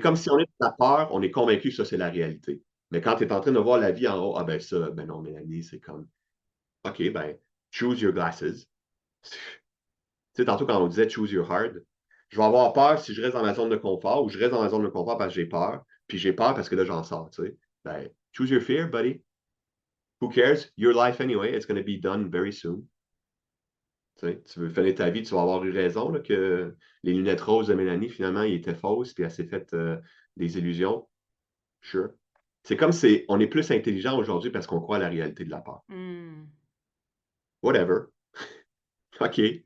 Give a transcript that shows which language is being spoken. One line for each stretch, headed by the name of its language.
French: comme si on est de la peur, on est convaincu que ça, c'est la réalité. Mais quand tu es en train de voir la vie en haut, ah ben ça, ben non, Mélanie, c'est comme, OK, ben,
English: choose your glasses.
French: Tu sais, tantôt, quand on disait
English: choose your hard,
French: je vais avoir peur si je reste dans ma zone de confort ou je reste dans ma zone de confort parce que j'ai peur, puis j'ai peur parce que là, j'en sors, tu sais.
English: Ben, choose your fear, buddy. Who cares? Your life anyway, it's going to be done very soon.
French: Tu sais, tu veux finir ta vie, tu vas avoir eu raison là, que les lunettes roses de Mélanie, finalement, ils étaient fausses, puis elle s'est faite des illusions. Sure. C'est comme si on est plus intelligent aujourd'hui parce qu'on croit à la réalité de la peur. Hmm.
English: Whatever. OK.